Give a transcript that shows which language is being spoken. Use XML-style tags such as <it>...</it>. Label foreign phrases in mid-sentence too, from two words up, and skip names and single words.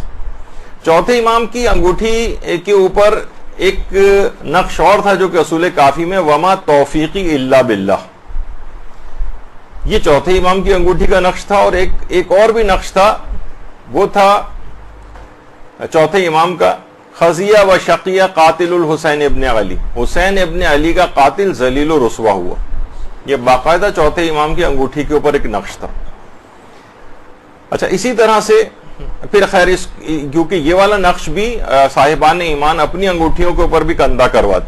<ur>چوتھے امام کی انگوٹھی کے اوپر ایک نقش اور تھا جو کہ اصول کافی میں</ur> <ar>وما توفیقی الا باللہ،</ar> <ur>یہ چوتھے امام کی انگوٹھی کا نقش تھا. اور ایک اور بھی نقش تھا، وہ تھا چوتھے امام کا،</ur> <ar>خزیہ و شقیہ قاتل الحسین ابن علی،</ar> <ur>حسین ابن علی کا قاتل ذلیل و رسوا ہوا. یہ باقاعدہ چوتھے امام کی انگوٹھی کے اوپر ایک نقش تھا. اچھا، اسی طرح سے پھر خیر کیونکہ یہ والا نقش بھی صاحبان ایمان اپنی انگوٹھیوں کے اوپر بھی کندہ کرواتے.</ur>